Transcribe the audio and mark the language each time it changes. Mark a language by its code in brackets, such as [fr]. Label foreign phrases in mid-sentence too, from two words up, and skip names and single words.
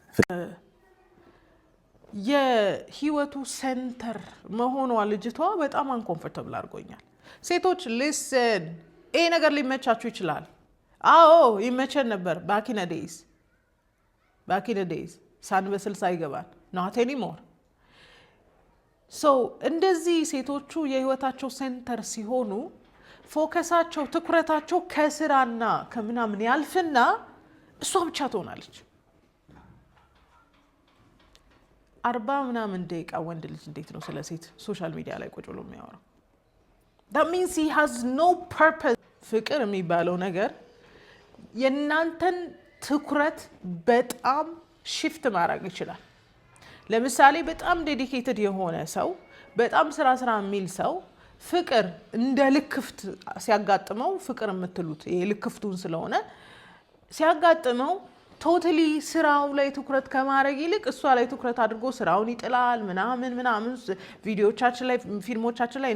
[am] የህይወቱ ሴንተር መሆኗ ልጅቷ በጣም አንኮምፎርታብል አድርጎኛል። ሴቶች ሊስን ይሄ ነገር ሊመቻችሁ ይችላል። አዎ ይመቸን ነበር [en] back in [am] ዴይዝ ሳንበስል ሳይገባን [en] not anymore። [am] እንደዚህ ሴቶቹ የህይወታቸው ሴንተር ሲሆኑ ፎከሳቸው ትኩረታቸው ከስራና ከምናምን ያልፍና እሷ ብቻ ትሆናለች። 40 ምናምን ደቂቃ ወንድ ልጅ እንዴት ነው ስለ ሴት ሶሻል ሚዲያ ላይ ቁጭ ብሎ የሚያወራው? [en] that means he has no purpose። [am] ፍቅር የሚባለው ነገር የእናንተን ትኩረት በጣም ሽፍት ማድረግ ይችላል። ለምሳሌ በጣም ዴዲኬትድ የሆነ ሰው በጣም ስራ የሚል ሰው ፍቅር እንደ ልክፍት ሲያጋጥመው ፍቅር የምትሉት ይሄ ልክፍቱን ስለሆነ ሲያጋጥመው ቶታሊ ስራው ላይ ትኩረት ከማድረግ ይልቅ እሷ ላይ ትኩረት አድርጎ ስራውን ይጥላል ምናምን ቪዲዮቻችን ላይ ፊልሞቻችን ላይ